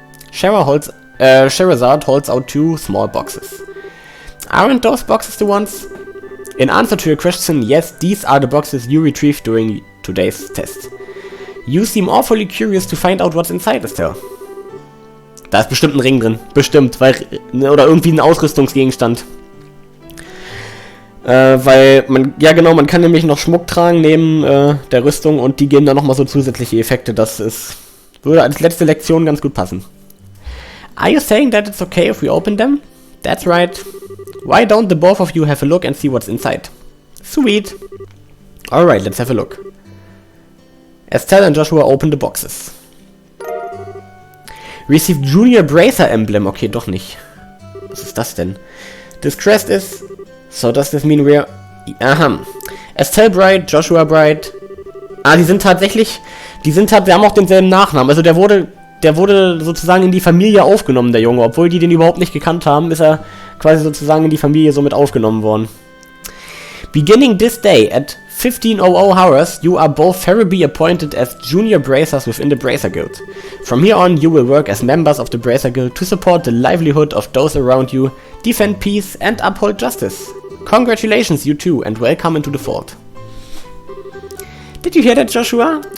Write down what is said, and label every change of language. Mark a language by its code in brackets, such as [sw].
[en] Sherazade holds out 2 small boxes. Aren't those boxes the ones? In answer to your question, yes, these are the boxes you retrieved during today's test. You seem awfully curious to find out what's inside, Estelle. [de] Da ist bestimmt ein Ring drin. Bestimmt, weil... Oder irgendwie ein Ausrüstungsgegenstand. Weil man kann nämlich noch Schmuck tragen neben der Rüstung und die geben dann nochmal so zusätzliche Effekte. Würde als letzte Lektion ganz gut passen. [en] Are you saying that it's okay if we open them? That's right. Why don't the both of you have a look and see what's inside? Sweet. Alright, let's have a look. Estelle and Joshua open the boxes. Received Junior Bracer Emblem. [de] Okay, doch nicht. Was ist das denn? [en] This crest is... So, does this mean we're... Aha. Estelle Bright, Joshua Bright. [de] Ah, die haben auch denselben Nachnamen. Also der wurde sozusagen in die Familie aufgenommen, der Junge. Obwohl die den überhaupt nicht gekannt haben, ist er quasi sozusagen in die Familie somit aufgenommen worden. [en] Beginning this day at 15:00 hours, you are both Ferriby appointed as junior bracers within the Bracer Guild. From here on, you will work as members of the Bracer Guild to support the livelihood of those around you, defend peace and uphold justice. Congratulations, you two, and welcome into the fort. Did you hear that, Joshua?